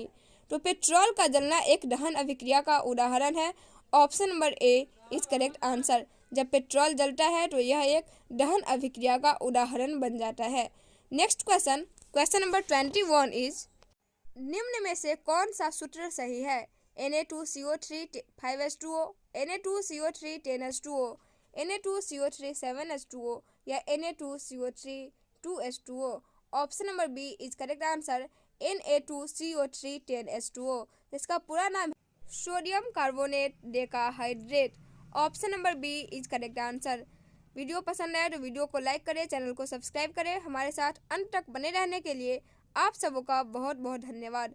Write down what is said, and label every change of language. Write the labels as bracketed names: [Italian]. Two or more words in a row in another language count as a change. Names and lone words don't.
[Hindi] तो पेट्रोल का जलना एक दहन अभिक्रिया का उदाहरण है। [English] option number A is correct answer. [Hindi] जब पेट्रोल जलता है तो यह एक दहन अभिक्रिया का उदाहरण बन जाता है। [English] next question, question number 21 is, [Hindi] निम्न में से कौन सा सूत्र सही है? Na2CO3 5H2O, Na2CO3 10H2O, Na2CO3 7H2O या Na2CO3 2H2O। [English] option number B is correct answer, Na2CO3 10H2O। [Hindi] इसका पूरा नाम [English] sodium carbonate decahydrate. option number B is correct answer. [Hindi] वीडियो पसंद आए तो वीडियो को लाइक करें, चैनल को सब्सक्राइब करें। हमारे साथ अंत तक बने रहने के लिए आप सबों का बहुत बहुत धन्यवाद।